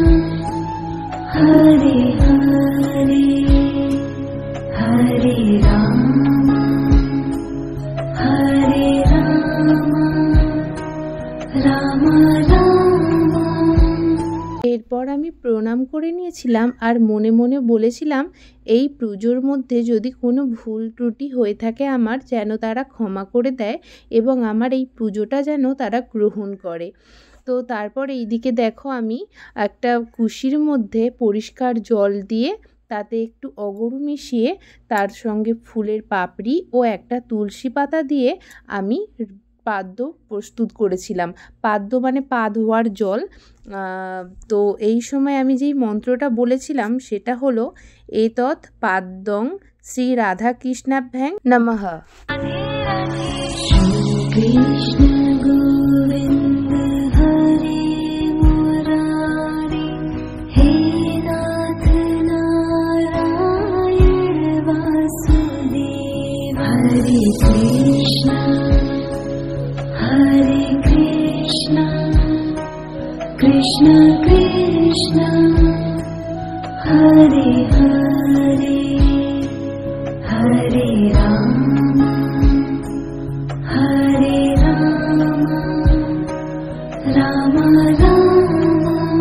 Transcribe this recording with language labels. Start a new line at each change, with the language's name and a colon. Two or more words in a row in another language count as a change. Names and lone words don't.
Sanskrit: Hare Hare Hare Rama Hare Rama Rama Rama।
Bangla: এরপর আমি প্রণাম করে নিয়েছিলাম আর মনে মনে বলেছিলাম এই পুজোর মধ্যে যদি কোনো ভুল ত্রুটি হয়ে থাকে আমার যেন তারা ক্ষমা করে দেয় এবং আমার এই পুজোটা যেন তারা গ্রহণ করে। তো তারপর এইদিকে দেখো আমি একটা কুশির মধ্যে পরিষ্কার জল দিয়ে তাতে একটু অগরু মিশিয়ে তার সঙ্গে ফুলের পাপড়ি ও একটা তুলসী পাতা দিয়ে আমি পাদ্য প্রস্তুত করেছিলাম। পাদ্য মানে পা ধোয়ার জল। তো এই সময় আমি যেই মন্ত্রটা বলেছিলাম সেটা হলো
Sanskrit: এতৎ পাদ্যং শ্রী রাধা কৃষ্ণাভ্যাং নমঃ। Krishna Govinda Hare Murari He Nath Narayan Vasudeva Hare Krishna Hare Krishna Krishna Krishna Hare Hare Hare Rama Hare Rama Rama Rama